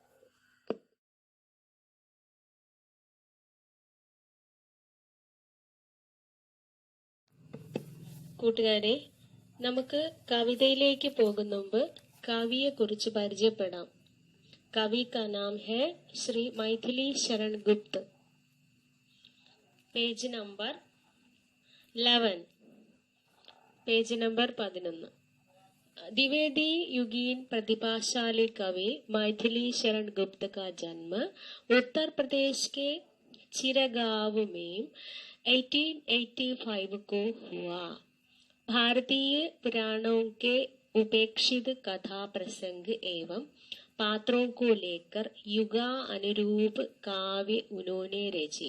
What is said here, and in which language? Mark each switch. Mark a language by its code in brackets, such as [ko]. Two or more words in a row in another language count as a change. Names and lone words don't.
[ml] കൂട്ടുകാരെ, നമുക്ക് കവിതയിലേക്ക് പോകുന്ന മുമ്പ് കവിയെ കുറിച്ച് പരിചയപ്പെടാം. [hi] कवि का नाम है श्री मैथिली शरण गुप्त. [en] page number [ml] 11. [hi] द्विवेदी युगीन प्रतिभाशाली कवि मैथिली शरण गुप्त का जन्म उत्तर प्रदेश के चिरगांव में 1885 को हुआ. भारतीय पुराणों के उपेक्षित कथा प्रसंग एवं पात्रों को लेकर युगा अनुरूप काव्य उन्होंने रचे.